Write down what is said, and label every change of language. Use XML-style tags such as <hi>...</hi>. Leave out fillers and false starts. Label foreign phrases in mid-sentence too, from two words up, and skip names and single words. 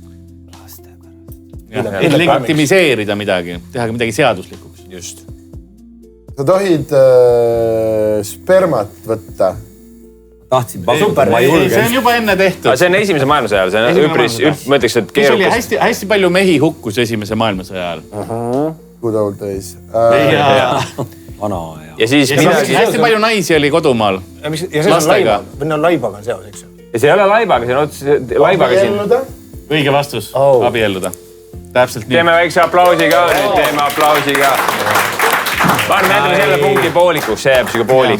<et>Et legitimiseerida midagi, teha midagi seaduslikuks. Just. Sa tohid spermat võtta. Tahtsin super, ma ei julge. See on juba enne tehtud. See on esimese maailmasõja ajal, see on üpris, ma ütleks, et keerukas. Hästi palju mehi hukkus esimese maailmasõja ajal.</et> <en>Good old days.</en> <et>Vana ja siis hästi palju naisi oli kodumaal. Ja see on laiba, või on laibaga on seos, eks ju? Ja see ei ole laibaga, see on otsis laibaga siin. Õige vastus, abielluda. Täpselt nii. Teeme väikse aplausi ka, nüüd teeme aplausi ka. Ma jätame selle punkti poolikuks, see jääb siga poolik.</et>